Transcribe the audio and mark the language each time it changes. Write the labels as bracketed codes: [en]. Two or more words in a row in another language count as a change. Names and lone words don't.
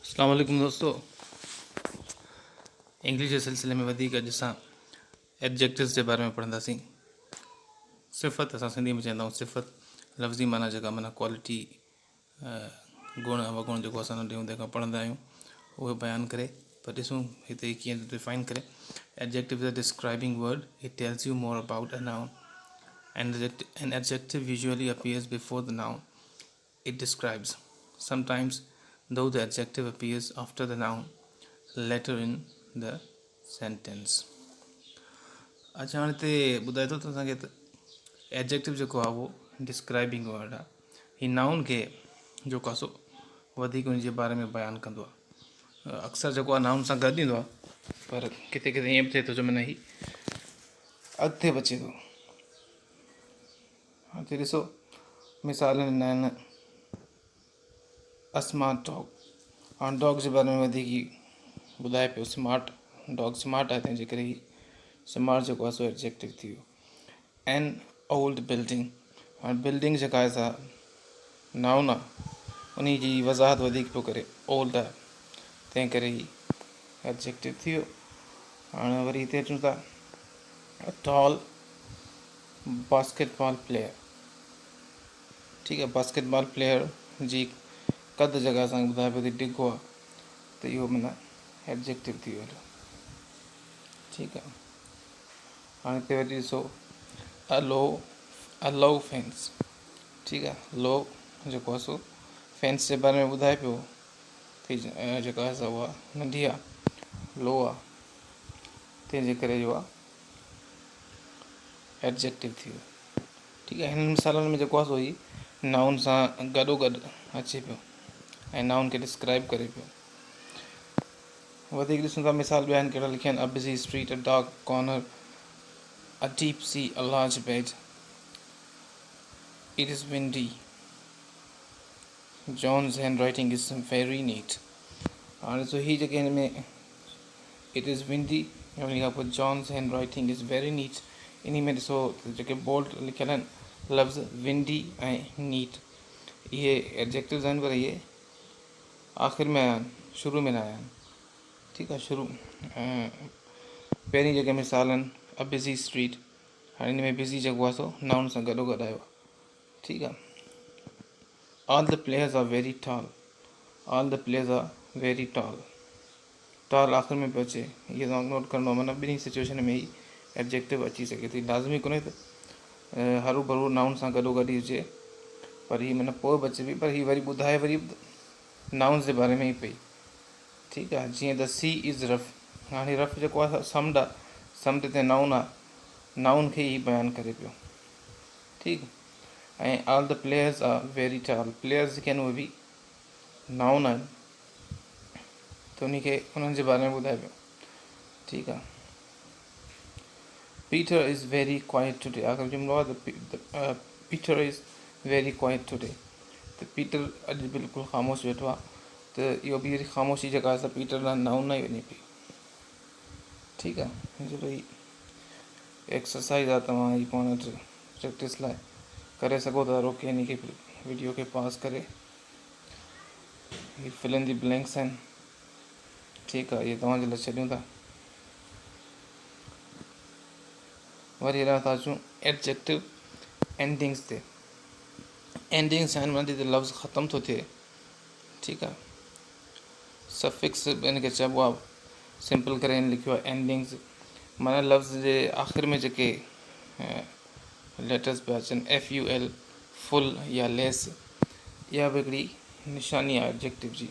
[sd] अस्सलाम वालेकुम दोस्तों। इंग्लिश जे सिलसिले में वधीक अॼु असां एडजेक्टिव्स जे बारे में पढ़ंदासीं। सिफ़त असां सिंधी में चवंदा आहियूं सिफ़त, लफ़्ज़ी माना जेका माना क्वालिटी, गुण अवगुण जेको असां नंढे हूंदे खां पढ़ंदा आहियूं उहे बयानु करे। पर ॾिसूं हिते कीअं डिफाइन करे। [en] Adjective is a describing word, it tells you more about a noun and an adjective usually appears before the noun it describes. Sometimes, though, the adjective appears after the noun later in the sentence. [sd] अच्छा हाणे हिते ॿुधाए थो त असांखे एडजेक्टिव जेको आहे उहो [en] describing word [sd] आहे। हीउ नाउन खे जेको आहे सो वधीक उन जे बारे में बयानु कंदो आहे। अक्सर जेको आहे नाउन सां गॾु ईंदो आहे, पर किथे किथे ईअं बि थिए थो जो माना हीउ अॻिते बि अचे थो। हिते ॾिसो मिसाल ॾिना आहिनि [en] a smart dog. [sd] हाणे डॉग जे बारे में वधीक ॿुधाए पियो। [en] smart dog [sd] स्मार्ट आहे, तंहिंजे करे ही स्मार्ट जेको आहे सो एडजेक्टिव थी वियो। [en] an old building, [sd] हाणे बिल्डिंग जेका आहे सा नाउन आहे, उन जी वज़ाहत वधीक पियो करे, ओल्ड आहे, तंहिं करे ही एडजेक्टिव थी वियो। हाणे वरी हिते अचूं था [en] tall basketball player. [sd] ठीकु आहे, [en] basketball player [sd] जी क़द जॻह असांखे ॿुधाए पियो थी डिघो आहे, त इहो माना एडजेक्टिव थी वियो। ठीकु आहे, हाणे हिते वरी ॾिसो [en] a low fence. [sd] ठीकु आहे, लो जेको आहे सो फेंस जे बारे में ॿुधाए पियो थी, जेका आहे सा उहा नंढी आहे, लो आहे, तंहिंजे करे इहो आहे एडजेक्टिव थी वियो। ठीकु आहे, हिन मिसालनि में जेको आहे सो ही नाउन सां गॾोगॾु अचे पियो ऐं नाउन खे डिस्क्राइब करे पियो। वधीक ॾिसूं था मिसाल ॿिया आहिनि कहिड़ा लिखिया आहिनि। [en] A busy street, a dark corner, a deep sea, a large bed, it is windy, John's handwriting is very neat. [sd] हाणे ॾिसो ही जेके हिन में [en] it is windy, [sd] उन खां पोइ [en] John's handwriting is very neat, [sd] इन में ॾिसो जेके बोल्ड लिखियल आहिनि लफ़्ज़ विंडी ऐं नीट, इहे एडजेक्टिव्स आहिनि, पर इहे आख़िर में आया आहिनि, शुरू में न आया आहिनि। ठीकु आहे, शुरू पहिरीं जेके मिसाल आहिनि [en] a busy street, [sd] हाणे हिन में बिज़ी जेको आहे सो नाउन सां गॾोगॾु आयो आहे। ठीकु आहे, [en] All the players are very tall, all the players are very tall, tall [sd] आख़िर में पियो अचे, इहे तव्हां नोट करिणो आहे। माना ॿिन्ही सिचुएशन में ई एडजेक्टिव अची सघे थी, लाज़मी कोन्हे त हरू भरू नाउन सां गॾोगॾु ई हुजे, पर हीअ माना पोइ बि अचे पई, पर हीअ वरी ॿुधाए वरी नाउन्स जे बारे में ई पई। ठीकु आहे, जीअं [en] the sea is rough, [sd] हाणे रफ जेको आहे समुंड आहे, समुंड ते नाउन आहे, नाउन खे ई बयानु करे पियो। ठीकु, ऐं [en] All the players are very tall, [sd] प्लेयर्स जेके आहिनि उहे बि नाउन आहिनि, त उनखे उन्हनि जे बारे में ॿुधाए पियो। ठीकु आहे, [en] Peter is very quiet today, [sd] आख़िर जुमिलो आहे त [en] Peter is very quiet today, [sd] त पीटर अॼु बिल्कुलु ख़ामोश वेठो आहे, त इहो बि वरी ख़ामोशी जेका आहे पीटर लाइ नाउन ई वञे पई। ठीकु आहे, जहिड़ो ही एक्सरसाइज़ आहे, तव्हां ही पाण वटि प्रैक्टिस लाइ करे सघो था, रोके हिन खे वीडियो खे पॉज़ करे, [en] ही fill in the blanks आहिनि। [sd] ठीकु आहे, इहे तव्हांजे लाइ छॾियूं था। वरी हलिया था अचूं [en] adjective endings [sd] ते। एंडिंग्स आहिनि माना जिते लफ़्ज़ ख़तमु थो थिए। ठीकु आहे, सफिक्स इन खे चइबो आहे, सिंपल करे हिन लिखियो आहे एंडिंग्स, माना लफ़्ज़ जे आख़िर में जेके लेटर्स पिया अचनि, FUL, फुल या लेस, इहा बि हिकिड़ी निशानी आहे एडजेक्टिव जी।